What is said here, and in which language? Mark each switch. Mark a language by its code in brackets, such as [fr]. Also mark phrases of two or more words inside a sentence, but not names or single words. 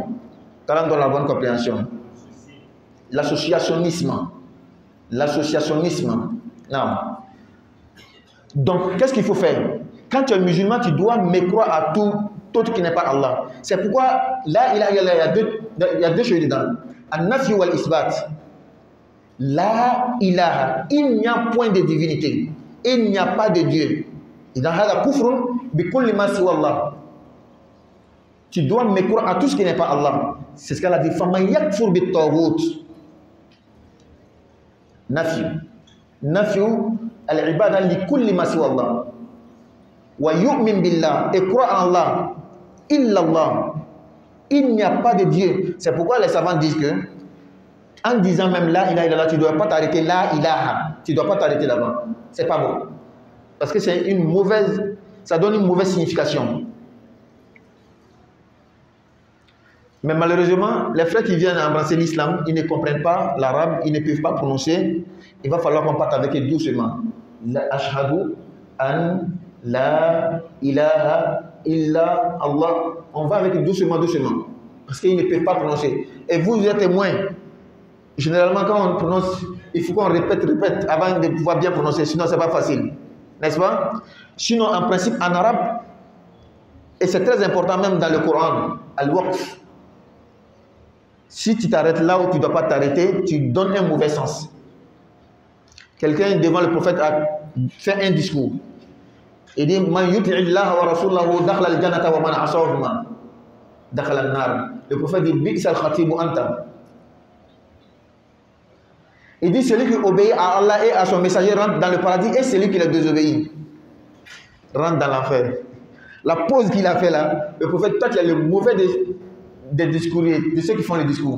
[fr] Quand on donne la bonne compréhension. L'associationnisme. L'associationnisme. Non. Donc, qu'est-ce qu'il faut faire? Quand tu es musulman, tu dois me croire à tout autre qui n'est pas Allah. C'est pourquoi, là, il y a deux choses dedans. [ar] النفي والإثبات. لا إله. [fr] Il n'y a point de divinité. Il n'y a pas de Dieu. [ar] Dans هذا كفر بكل ما سوى الله. [fr] Tu dois me croire à tout ce qui n'est pas Allah. C'est ce qu'elle a dit. [ar] فمن يكفر بالطاغوت. Nafi. نفي العبادة لكل ما سوى الله. ويؤمن بالله. [fr] Et croire en Allah. [ar] إلا الله. [fr] Il n'y a pas de Dieu. C'est pourquoi les savants disent que, en disant même [ar] لا إله إلا الله, [fr] tu ne dois pas t'arrêter [ar] لا إله. [fr] Tu ne dois pas t'arrêter là-bas. C'est pas bon. Parce que c'est une mauvaise, ça donne une mauvaise signification. Mais malheureusement, les frères qui viennent embrasser l'islam, ils ne comprennent pas l'arabe, ils ne peuvent pas prononcer. Il va falloir qu'on parte avec eux doucement. [ar] لا أشهد أن لا إله إلا الله. [fr] On va avec eux doucement, doucement. Parce qu'ils ne peuvent pas prononcer. Et vous êtes témoins. Généralement, quand on prononce, il faut qu'on répète avant de pouvoir bien prononcer. Sinon, ce n'est pas facile. N'est-ce pas? Sinon, en principe, en arabe, et c'est très important même dans le Coran, al-waqf. Si tu t'arrêtes là où tu ne dois pas t'arrêter, tu donnes un mauvais sens. Quelqu'un devant le prophète a fait un discours. Il dit [ar] من يطع الله ورسوله دخل الجنة ومن عصاهما دخل النار. [fr] Le prophète dit [ar] بئس الخطيب أنت. [fr] Il dit celui qui obéit à Allah et à son messager rentre dans le paradis et celui qui les désobéit rentre dans l'enfer. La pause qu'il a fait là, le prophète, toi tu as le mauvais des discouriers, de ceux qui font les discours.